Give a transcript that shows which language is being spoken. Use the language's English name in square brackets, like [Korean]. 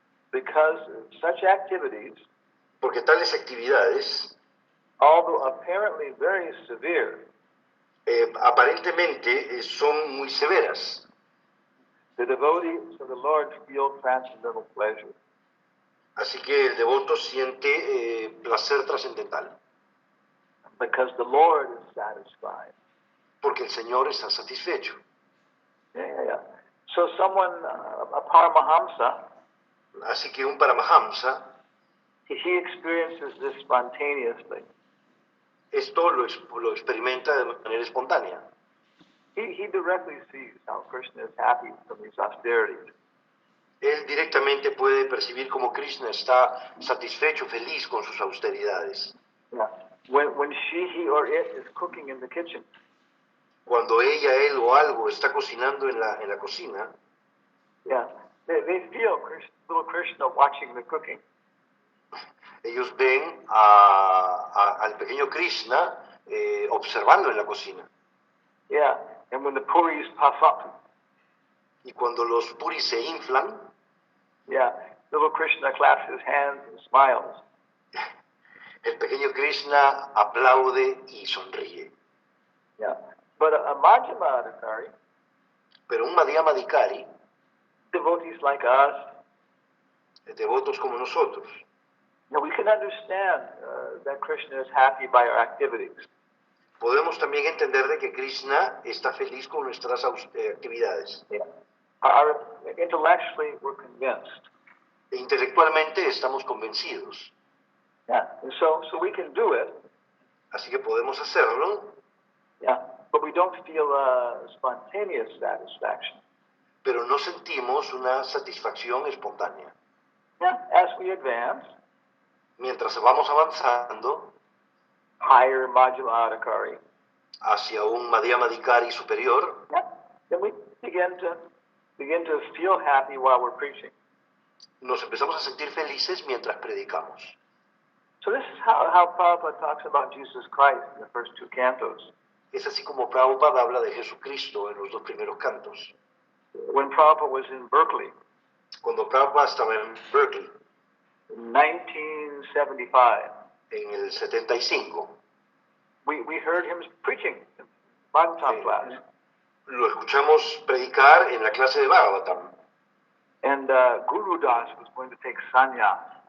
[English] because such activities, [Spanish] porque tales actividades [English] although apparently very severe, [Spanish] aparentemente son muy severas. [English] the devotees of the Lord feel transcendental pleasure. [Spanish] Así que el devoto siente placer trascendental, [English] Because the Lord is satisfied. [Spanish] porque el Señor está satisfecho. [English] Yeah. So someone, a Paramahamsa, [Spanish] Así que un Paramahamsa, [English] he experiences this spontaneously. [Spanish] esto lo experimenta de manera espontánea. [English] He directly sees how Krishna is happy from these austerities. [Spanish] Él directamente puede percibir cómo Krishna está satisfecho, feliz con sus austeridades. [English] Yeah. When she, he, or it is cooking in the kitchen, [Spanish] Cuando ella, él o algo está cocinando en la cocina, [English] yeah, they feel little Krishna watching the cooking. [Spanish] ellos ven al pequeño Krishna observando en la cocina. [English] Yeah, And when the puris puff up, [Spanish] Y cuando los puris se inflan, [English] yeah, little Krishna claps his hands and smiles. [Spanish] el pequeño Krishna aplaude y sonríe. [English] Yeah. But a Madhyama Adhikari, [Spanish] Pero un Madhyamadhikari, [English] devotees like us, [Spanish] devotos como nosotros, [English] we can understand that Krishna is happy by our activities. [Spanish] podemos también entender de que Krishna está feliz con nuestras actividades. [English] Yeah. Intellectually, we're convinced. [Spanish] E intelectualmente estamos convencidos. [English] Yeah. And so we can do it. [Spanish] Así que podemos hacerlo, [English] Yeah. But we don't feel spontaneous satisfaction. [Spanish] pero no sentimos una satisfacción espontánea. [English] Yeah. As we advance, [Spanish] Mientras vamos avanzando [English] higher Madhyama Adhikari, [Spanish] hacia un Madhyamadhikari superior, [English] yeah, then we begin to feel happy while we're preaching. [Spanish] nos empezamos a sentir felices mientras predicamos. [English] So this is how Prabhupada talks about Jesus Christ in the first two cantos. [Spanish] Es así como Prabhupada habla de Jesucristo en los dos primeros cantos. [English] When Prabhupada was in Berkeley [Spanish] Cuando Prabhupada estaba en Berkeley, [English] in 1975, [Spanish] en el 75, [English] we heard him preaching in Bhagavatam [Spanish] Sí. [English] class. [Spanish] lo escuchamos predicar en la clase de Bhagavatam. [English] And Guru Das was going to take sannyas.